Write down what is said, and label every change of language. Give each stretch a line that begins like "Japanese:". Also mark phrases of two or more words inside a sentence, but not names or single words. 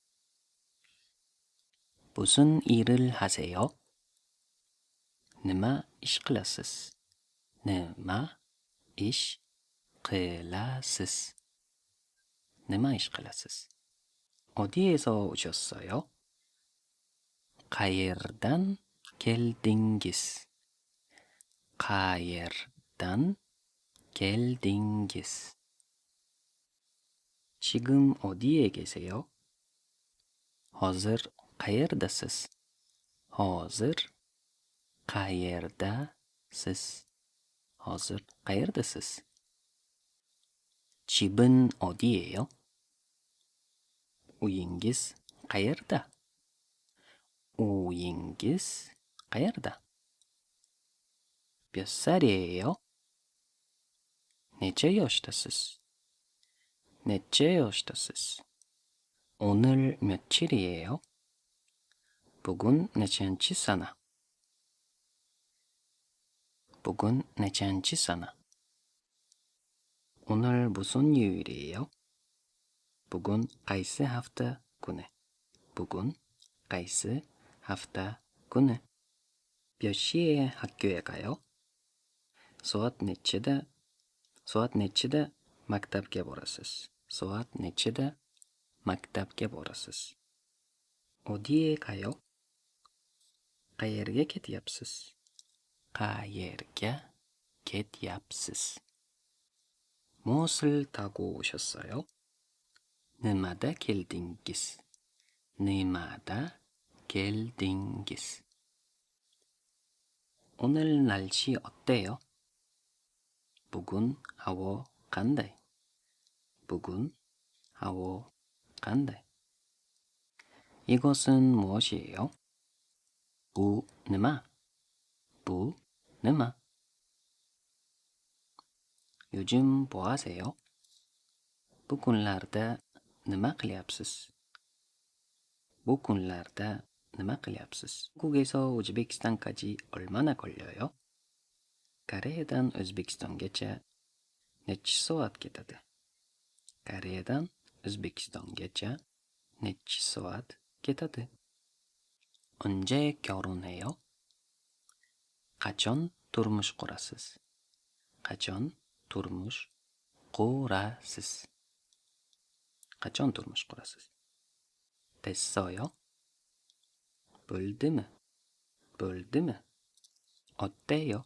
Korean: 무슨 일을 하세요?
Uzbek: nima ish qilasiz. nima ish qilasiz. nima ish qilasiz.
Korean: 어디에서 오셨어요?
Uzbek: Qayerdan keldingiz? Qayerdan keldingiz?
Korean: 지금 어디에 계세요?
Uzbek: Hozir qayerdasiz? Hozir qayerdasiz? Hozir qayerdasiz?
Korean: 집은 어디예요?
Uzbek: uyingiz qayerda? uyingiz qayerda?
Korean: 몇 살이에요?
Uzbek: necha yoshdasiz? necha yoshdasiz?
Korean: 오늘 며칠이에요?
Uzbek: Bugun nechanchi sana? Bugun nechanchi sana?
Korean: 오늘 무슨 요일이에요?
Uzbek: Bugun qaysi hafta kuni? Bugun qaysi hafta kuni?
Korean: 몇 시에 학교에 가요?
Uzbek: Soat nechida maktabga borasiz? Soat nechida maktabga borasiz?
Korean: 어디에 가요?
Uzbek: qayerga ketyapsiz? qayerga ketyapsiz?
Korean: 무엇을 타고 오셨어요?
Uzbek: nimada keldingiz? nimada keldingiz?
Korean: 오늘 날씨 어때요?
Uzbek: bugun havo qanday? bugun havo qanday?
Korean: 이것은 무엇이에요?
Uzbek: bu nima? bu nima?
Korean: 요즘 뭐 하세요?
Uzbek: bu kunlarda nima qilyapsiz? bu kunlarda nima qilyapsiz?
Korean: 한국에서 우즈베키스탄까지 얼마나 걸려요?
Uzbek: Koreyadan O'zbekistongacha necha soat ketadi? Koreyadan O'zbekistongacha necha soat ketadi?
Korean: 언제 결혼해요?
Uzbek: qachon turmush qurasiz? qachon turmush qurasiz? qachon turmush qurasiz?
Korean: 됐어요? bo'ldimi?
Uzbek: bo'ldimi? 어때요?